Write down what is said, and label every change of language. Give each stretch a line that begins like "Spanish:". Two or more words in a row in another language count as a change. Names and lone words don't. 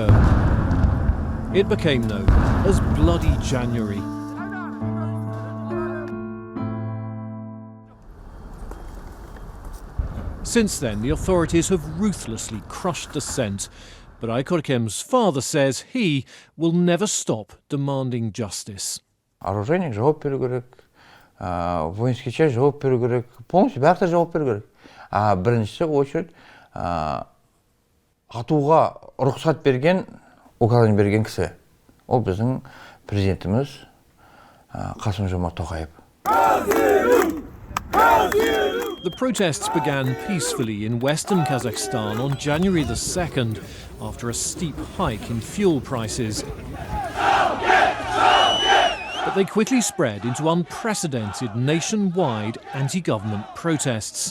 English: It became known as Bloody January. Since then, the authorities have ruthlessly crushed dissent, but Aikorkem's father says he will never stop demanding justice.
Kazakh: Оружейник жауап беру керек,
Russian: воинский часть
Kazakh: жауап беру керек, полностью бәрі жауап беру керек. Бірінші очередь атуға рұқсат берген, указание берген кісі. Ол біздің президентіміз Qasym-Zhomart Toqaev.
English: The protests began peacefully in western Kazakhstan on January the 2nd after a steep hike in fuel prices. But they quickly spread into unprecedented nationwide anti-government protests.